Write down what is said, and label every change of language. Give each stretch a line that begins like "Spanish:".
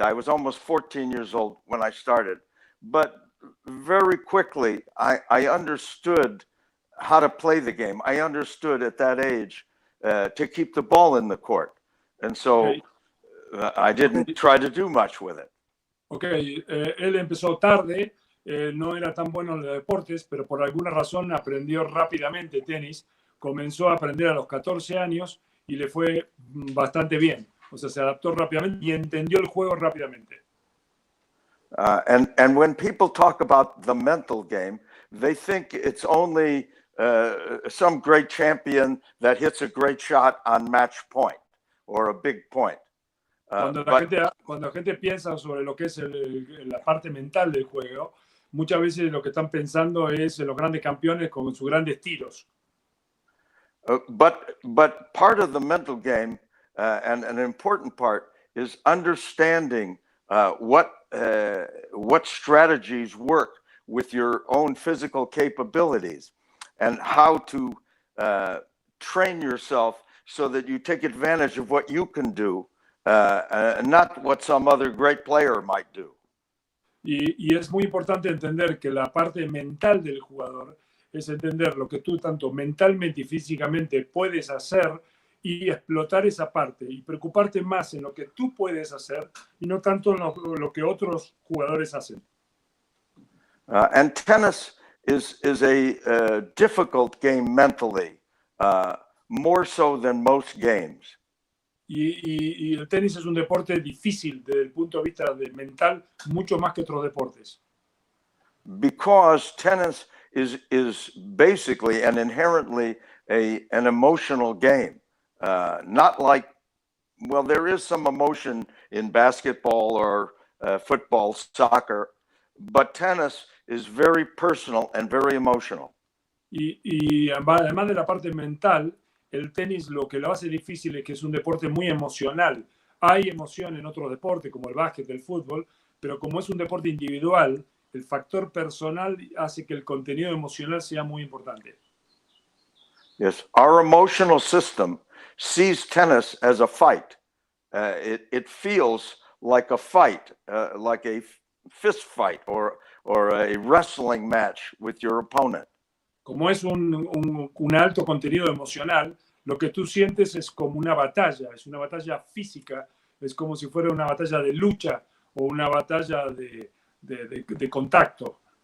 English: I was almost 14 years old when I started, but very quickly I understood how to play the game. I understood at that age to keep the ball in the court, and so I didn't try to do much with it.
Spanish: Okay, él empezó tarde. No era tan bueno en los deportes, pero por alguna razón aprendió rápidamente tenis. Comenzó a aprender a los 14 años y le fue bastante bien. O sea, se adaptó rápidamente y entendió el juego rápidamente.
English: And when people talk about the mental game, they think it's only some great champion that hits a great shot on match point or a big point.
Spanish: Cuando la gente piensa sobre lo que es la parte mental del juego, muchas veces lo que están pensando es en los grandes campeones con sus grandes tiros.
English: But part of the mental game, and an important part, is understanding what strategies work with your own physical capabilities, and how to train yourself so that you take advantage of what you can do, not what some other great player might do.
Spanish: Y es muy importante entender que la parte mental del jugador es entender lo que tú tanto mentalmente y físicamente puedes hacer y explotar esa parte y preocuparte más en lo que tú puedes hacer y no tanto en lo que otros jugadores hacen.
English: And tennis is a difficult game mentally, more so than most games.
Spanish: Y el tenis es un deporte difícil desde el punto de vista mental, mucho más que otros deportes.
English: Because tennis is basically and inherently an emotional game. Not like, well, there is some emotion in basketball or football, soccer, but tennis is very personal and very emotional.
Spanish: Y además de la parte mental, el tenis lo que lo hace difícil es que es un deporte muy emocional. Hay emoción en otros deportes como el básquet, el fútbol, pero como es un deporte individual, el factor personal hace que el contenido emocional sea muy importante.
English: Yes, our emotional system sees tennis as a fight. It feels like a fight, like a fist fight or a wrestling match with your opponent.
Spanish: Como es un alto contenido emocional, lo que tú sientes es como una batalla física, es como si fuera una batalla de lucha o una batalla de contacto.